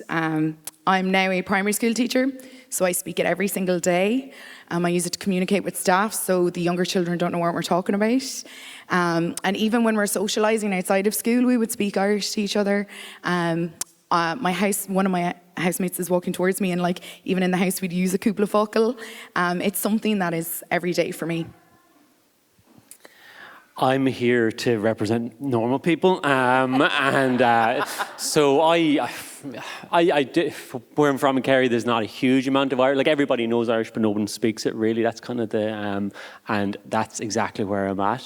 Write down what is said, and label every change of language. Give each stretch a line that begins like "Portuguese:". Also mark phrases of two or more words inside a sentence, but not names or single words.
English: I'm now a primary school teacher, so I speak it every single day. I use it to communicate with staff, so the younger children don't know what we're talking about. And even when we're socialising outside of school, we would speak Irish to each other. One of my housemates is walking towards me, and even in the house, we'd use a
Irish: cúpla focal.
English: It's something that is every day for me. I'm here to represent normal people, so I did, where I'm from in Kerry, there's not a huge amount of Irish. Like, everybody knows Irish, but no one speaks it really. That's kind of and that's exactly where I'm at.